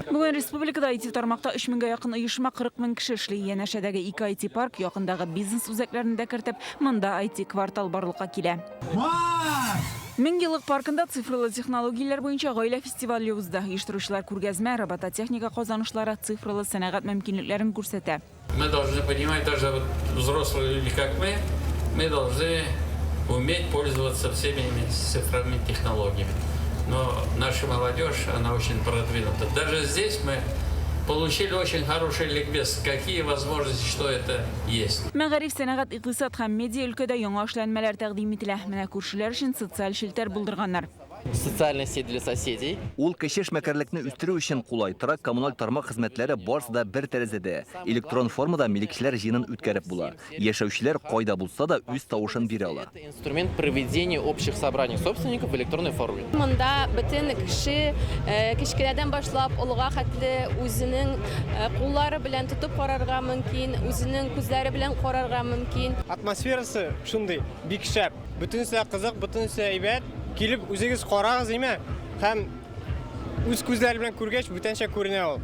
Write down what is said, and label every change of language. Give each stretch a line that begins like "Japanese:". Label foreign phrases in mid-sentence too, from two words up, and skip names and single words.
Tatar: Бүген республикада IT тармакта 3000-га якын оешма 40 мең кеше эшли. Янәшәдәге 2 IT парк якындагы бизнес үзәкләрендә кертеп, монда IT квартал барлыкка килә. Меңгелык паркында цифрлы технологиялар буенча гаилә фестивале узды. Оештыручылар күргәзмә, робототехника казанышлары, цифрлы сәнәгать мөмкинлекләрен күрсәтә.
Russian: Мы должны понимать, даже вот взрослые люди, как мы должны уметь пользоваться всеми цифровыми технологиями. Но наша молодежь, она очень продвинута. Даже здесь мы получили очень хороший ликбез, какие возможности, что это есть.
Tatar: Мәгариф, сәнәгать, икътисад һәм медиа өлкәдә яңа эшләнмәләр тәкъдим ителә. Менә күршеләр өчен социаль шелтер булдырганнар.
Russian: Социальная сеть для соседей.
Tatar: Ул кеше эшмәкәрлекне үстерү өчен кулайтыра, коммуналь тармак хезмәтләре барысы да бер тәрәзәдә. Электрон формада милекчеләр җыенын үткәреп була. Яшәүчеләр кайда булса да үз тавышын бирә ала.
Russian: Инструмент проведения общих собраний собственников в электронной форме.
Tatar: Монда бөтен кеше кичкеләрдән башлап улыга хәтле үзенең куллары белән тотып карарга мөмкин, үзенең күзләре белән карарга мөмкин. Атмосферасы шундый бик шәп. Бөтенсе кызык, бөтенсе әйбәт. Килеп үзегез карагыз име? Һәм үз күзләре белән күргәч бүтәнчә күренә ул.